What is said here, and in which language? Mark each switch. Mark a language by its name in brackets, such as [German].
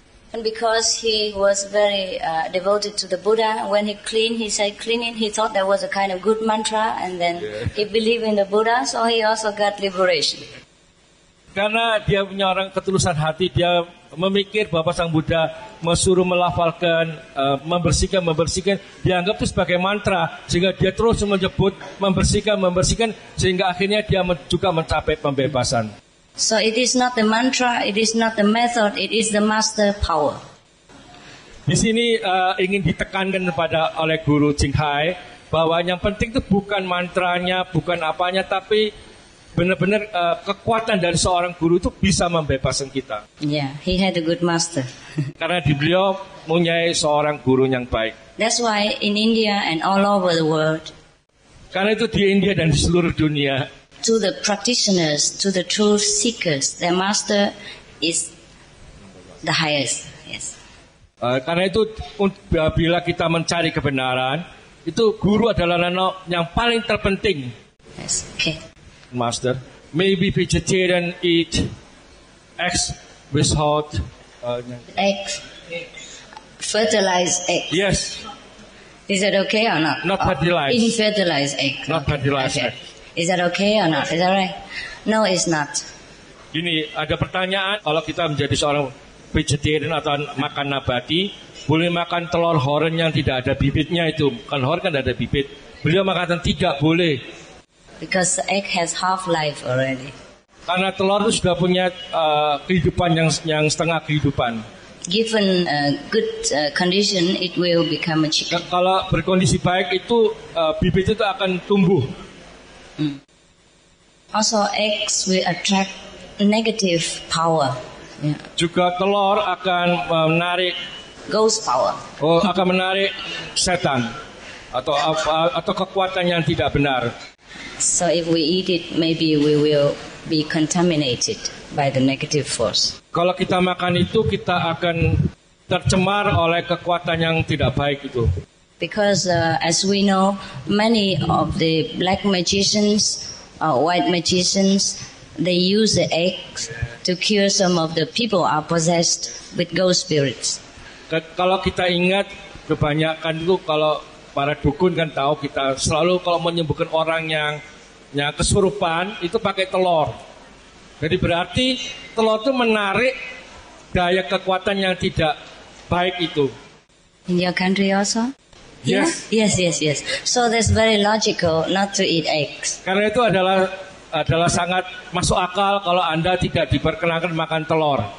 [English] And because he was very devoted to the Buddha, when he cleaned, he said cleaning, he thought that was a kind of good mantra, and then he believed in the Buddha, so he also got liberation. [Indonesian] Karena dia punya orang ketulusan hati, dia memikir bahwa sang Buddha mesuruh melafalkan, membersihkan, dianggap itu sebagai mantra, sehingga dia terus menyebut membersihkan, sehingga akhirnya dia juga mencapai pembebasan. [English] So it is not the mantra, it is not the method, it is the master power. [Indonesian] Di sini ingin ditekankan oleh Guru Ching Hai bahwa yang penting itu bukan mantranya, bukan apanya, tapi benar-benar kekuatan dari seorang guru itu bisa membebaskan kita. [English] Yeah, he had a good master. [Indonesian] Karena di beliau mempunyai seorang guru yang baik. [English] That's why in India and all over the world, [Indonesian] karena itu di India dan di seluruh dunia, [English] to the practitioners, to the truth seekers, their master is the highest. Yes. [Indonesian] Karena itu bila kita mencari kebenaran, itu guru adalah yang paling terpenting. [English] Yes. Okay. Master, maybe vegetarian eat eggs without eggs, fertilized egg. Yes. Is that okay or not? Not fertilized. Infertilized egg. Not fertilized egg. Is that okay or not? Is that right? No, it's not. [Indonesian] Gini, ada pertanyaan, kalau kita menjadi seorang vegetarian atau makan nabati, boleh makan telur horen yang tidak ada bibitnya itu. Kan horen kan ada bibit. Beliau mengatakan tidak boleh. [English] Because the egg has half-life already. [Indonesian] Karena telur itu sudah punya kehidupan yang setengah kehidupan. [English] Given good condition, it will become a chicken. [Indonesian] Kalau berkondisi baik itu bibit itu akan tumbuh. [English] Also, eggs will attract negative power. Yeah. [Indonesian] Juga telur akan menarik [English] ghost power. [Indonesian] Akan menarik setan atau kekuatan yang tidak benar. [English] So if we eat it, maybe we will be contaminated by the negative force. [Indonesian] Kalau kita makan itu, kita akan tercemar oleh kekuatan yang tidak baik itu. [English] Because as we know, many of the black magicians, white magicians, they use the eggs to cure some of the people are possessed with ghost spirits. [Indonesian] Kalau kita ingat, kebanyakan itu kalau para dukun kan tahu, kita selalu kalau menyembuhkan orang yang kesurupan itu pakai telur. Jadi berarti telur itu menarik daya kekuatan yang tidak baik itu. [English] In your country also? Yes. Yeah? Yes. So that's very logical not to eat eggs. [Indonesian] Karena itu adalah sangat masuk akal kalau Anda tidak diperkenankan makan telur.